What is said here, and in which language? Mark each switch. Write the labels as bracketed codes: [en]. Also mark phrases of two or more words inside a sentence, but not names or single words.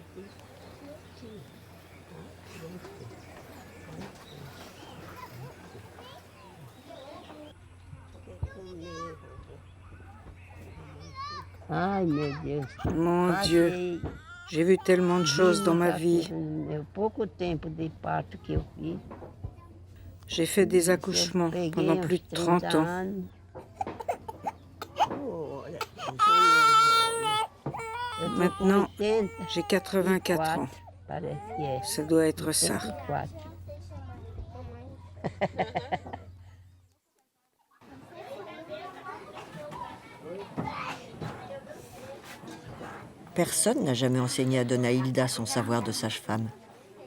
[pt] Ai, meu Deus. [fr] Mon Dieu, j'ai vu tellement de choses dans ma vie. [pt] O pouco tempo de parto que eu fiz. [fr] J'ai fait des accouchements pendant plus de 30 ans. [pt] anos. Olha, eu tô com [fr] Maintenant, 84, j'ai 84 ans. [pt] parece que é. [fr] Ça doit être ça. 84. Personne n'a jamais enseigné à Dona Hilda son savoir de sage-femme.